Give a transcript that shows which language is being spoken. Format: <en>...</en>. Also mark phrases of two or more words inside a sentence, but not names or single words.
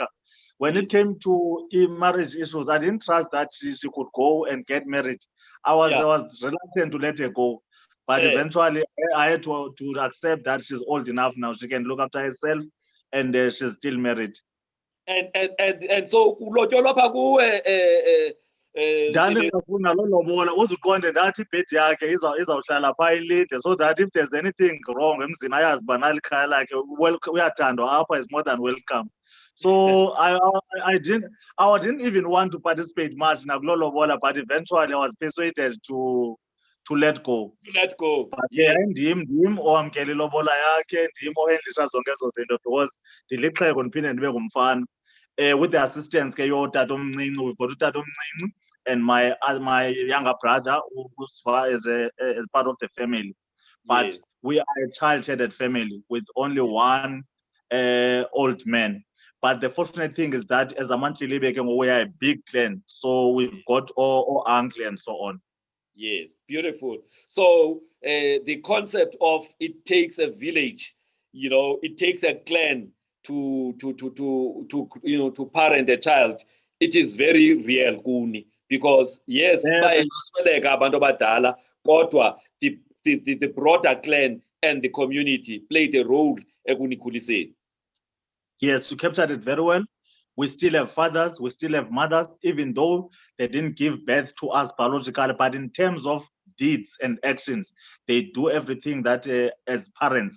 <en>When it came to marriage issues, I didn't trust that she could go and get married. I was reluctant to let her go. But eventually, I had to accept that she's old enough now. She can look after herself, and she's still married. And so</en> <xh>kulotyolwa pha kuwe ndandingafuna loo lobola uzuqonde ndathi ibhedi yakhe izawuhlala phaa ilide,</xh> <en>so that if there's anything wrong</en> <xh>emzini ayazi uba nali khaya lakhe uyathandwa apha,</xh> <en>is more than welcome. So I didn't even want to participate much</en> <xh>nakuloo lobola,</xh> <en>but eventually I was persuaded to let go.</en> <xh>But ndim owamkela ilobola yakhe, ndim ohendlisha zonke ezo zinto, because ndilixhego ndiphinde ndibe ngumfana.</xh> <en>with the assistance we've got Tato Mncinci and my younger brother who's far as part of the family. But Yes. we are a child-headed family with only one old man. But the fortunate thing is that as a Manchilibeke, we are a big clan. So we've got all uncle and so on. Yes, beautiful. So the concept of it takes a village, it takes a clan to parent a child. It is very real, Kuni, because yes,</en> <xh>bayasweleka abantu abadala, kodwa</xh> <en>the broader clan and the community played a role ekunikhuliseni. Yes, you captured it very well. We still have fathers, we still have mothers, even though they didn't give birth to us biologically, but in terms of deeds and actions, they do everything that as parents.</en>